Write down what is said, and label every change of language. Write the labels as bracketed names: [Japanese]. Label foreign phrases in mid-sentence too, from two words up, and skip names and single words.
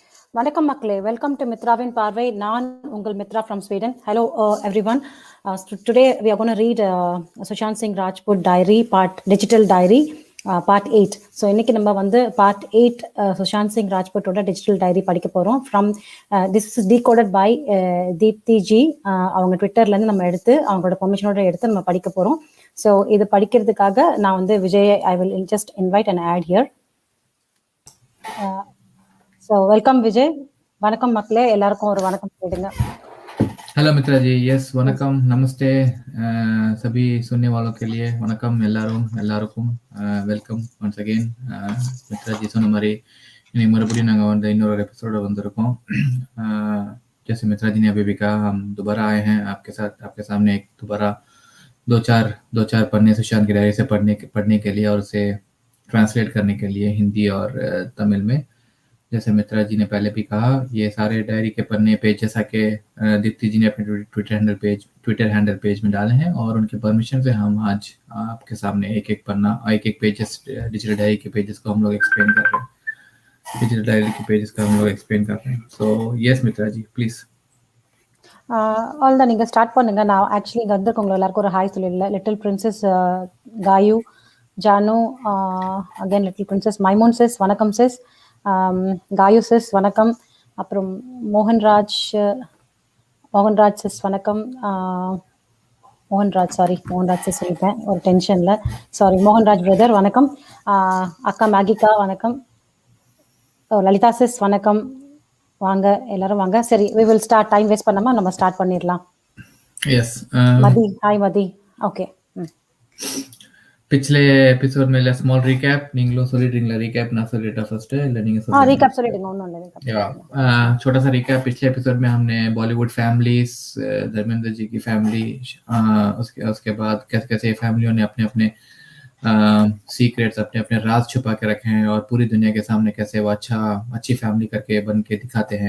[Tamil] வணக்கம் மக்களே, [English] welcome to [Tamil] மித்ராவின் பார்வை. நான் உங்கள் [English] மித்ரா from Sweden. Hello everyone. Today we are going to read Sushant Singh Rajput diary, digital diary, part 8. [Tamil] So இன்னைக்கு நம்ம வந்து part 8 Sushant Singh Rajputோட [English] digital diary [Tamil] படிக்க போறோம். [English] From this is decoded by Deepti G. [Tamil] அவங்க ட்விட்டர்ல இருந்து நம்ம எடுத்து அவங்களோட பெர்மிஷனோட எடுத்து நம்ம படிக்க போறோம். [English] ஸோ [Tamil] இது படிக்கிறதுக்காக நான் வந்து [English] விஜய் I will just invite and add here. So welcome Vijay. [Tamil] வணக்கம் மக்களே, எல்லாருக்கும் ஒரு வணக்கம் சொல்லிடுங்க. [Hindi] हेलो मित्रा जी. यस वनकम नमस्ते सभी सुनने वालों के लिए वनकम எல்லாருக்கும் [English] welcome once again. [Tamil] மித்ரா जी சொன்ன மாதிரி இன்னைக்கு மறுபடியும் நாங்கள் வந்து இன்னொரு एपिसोड வந்திருக்கோம். [Hindi] जैसे मित्रा जी ने अभी भी कहा, हम दोबारा आए हैं आपके साथ, आपके सामने एक दोबारा दो चार पन्ने सुशांत की डायरी से पढ़ने के लिए और उसे ट्रांसलेट करने के लिए हिंदी और तमिल में. जैसे मित्रा जी ने पहले भी कहा, ये सारे डायरी के पन्ने पेज जैसा कि दीप्ति जी ने अपने [English] Twitter handle page [Hindi] में डाले हैं और उनके परमिशन से हम आज आपके सामने एक एक पन्ना एक [English] pages digital diary [Hindi] के पेजेस को हम लोग एक्सप्लेन कर रहे हैं. [English] digital diary [Hindi] के पेजेस का हम लोग एक्सप्लेन कर रहे हैं. [English] so yes Mitra ji please. [Tamil] ஆல்தான் நீங்கள் ஸ்டார்ட் பண்ணுங்க. நான் ஆக்சுவலி இங்கே வந்திருக்கவங்க எல்லாருக்கும் ஒரு ஹாய் சொல்லிடல. [English] little princess [Tamil] காயு, ஜானு, [English] again little princess [Tamil] மைமோன் சிஸ் வணக்கம் சிஸ், காயு சிஸ் வணக்கம், அப்புறம் மோகன்ராஜ் சிஸ் வணக்கம், மோகன்ராஜ் சிஸ் சொல்லிட்டேன் ஒரு டென்ஷனில், சாரி. மோகன்ராஜ் பிரதர் வணக்கம், அக்கா மேகிகா வணக்கம், லலிதா சிஸ் வணக்கம், வாங்க எல்லாரும் வாங்க. சரி, [English] we will start. time waste [Tamil] பண்ணாம நம்ம ஸ்டார்ட் பண்ணிடலாம். [English] எஸ் மதி, ஹாய் மதி. ஓகே, [Hindi] पिछले एपिसोड में [English] small recap [Tamil] நீங்களும் சொல்லிடுறீங்களா? रिकैप நான் சொல்லிட்டா ஃபர்ஸ்ட் இல்ல நீங்க சொல்லுங்க? रिकैप சொல்லிடுங்க. ஒண்ணும் இல்ல, रिकैप. [Hindi] छोटा सा रिकैप. पिछले एपिसोड में हमने [English] Bollywood families, [Hindi] धर्मेंद्र जी की फैमिली, उसके बाद कैसे फैमिलियों ने अपने अपने सीक्रेट्स, अपने राज छुपा के रखे हैं और पूरी दुनिया के सामने कैसे वो अच्छी फैमिली करके बन के दिखाते हैं.